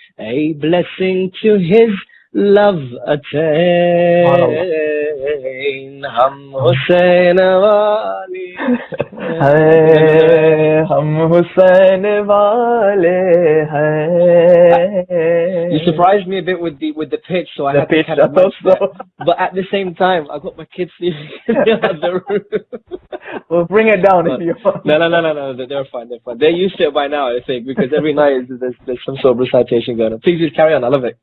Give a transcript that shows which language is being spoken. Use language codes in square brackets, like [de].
[en] A blessing to his love attain. [hi] हम हुसैन वाले हैं, हम हुसैन वाले हैं. [en] You surprised me a bit with the pitch, so I had to kind of match that. But at the same time, I got my kids sleeping in the room. Well, bring it down if you want. No, they're fine. They're used to it by now, I think, because every night there's some sort of recitation going on. Please just carry on. I love it.